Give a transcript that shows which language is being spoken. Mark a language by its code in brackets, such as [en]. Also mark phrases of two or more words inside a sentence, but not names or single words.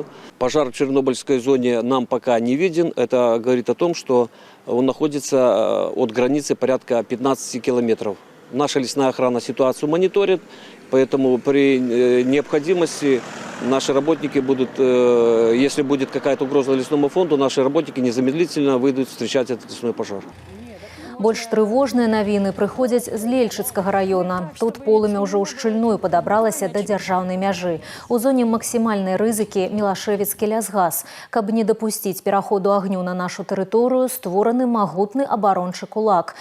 [ru] Пожар в Чернобыльской зоне нам пока не виден. Это говорит о том, что он находится от границы порядка 15 километров. Наша лесная охрана ситуацию мониторит, поэтому при необходимости наши работники будут, если будет какая-то угроза лесному фонду, наши работники незамедлительно выйдут встречать этот лесной пожар. [be] Больш трывожныя навіны прыходзяць з Лельчыцкага района. Тут полымя ўжо ўшчыльную падабралася да дзяржаўнай мяжы. У зоне максімальнай рызыкі Мілашэвіцкі лясгас. Каб не дапусціць пераходу агню на нашу тэрыторыю, створаны магутны абарончы кулак.